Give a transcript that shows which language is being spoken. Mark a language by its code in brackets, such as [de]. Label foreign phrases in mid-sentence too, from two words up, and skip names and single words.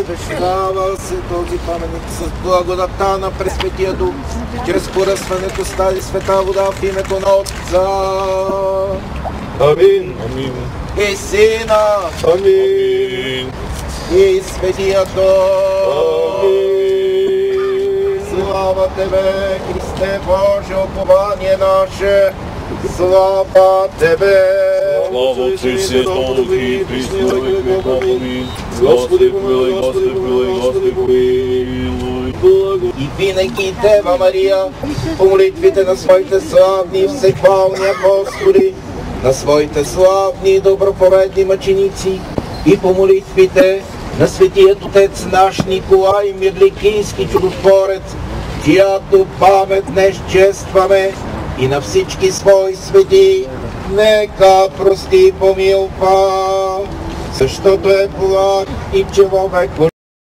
[bg] Свещава се този паметник с благодата на Пресветия Дух, чрез поръсването с тази света вода в името на Отца. Амин. Амин. И Сина. Амин. И Светия Дух. Амин. Слава Тебе, Христе Боже, упование наше! Слава Тебе! Слава Отцу и Сину и Христу и веков. Амин. Господи помилуй, Господи помилуй, Господи помилуй. И винаги Дева Мария, по молитвите на своите славни и всехвални апостоли, на своите славни и доброповедни мъченици, и по молитвите на светият Отец наш Николай Мирликийски чудотворец, чиято памет днес честваме, и на всички свои свети, нека прости и помилва, защото е благ и човек.